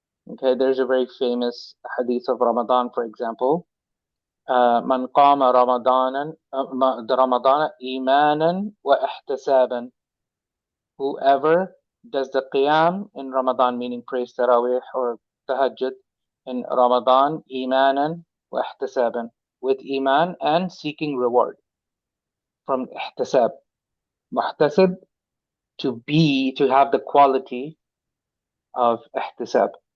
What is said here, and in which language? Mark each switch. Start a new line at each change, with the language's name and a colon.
English: Okay, there's a very famous hadith of Ramadan, for example.
Arabic: من قام رمضان إيمانا واحتسابا.
English: Whoever does the qiyam in Ramadan, meaning prays tarawih or tahajjud in Ramadan,
Arabic: إيمانا واحتسابا,
English: with iman and seeking reward. From ihtisab. Muhtasib, to have the quality of ihtisab.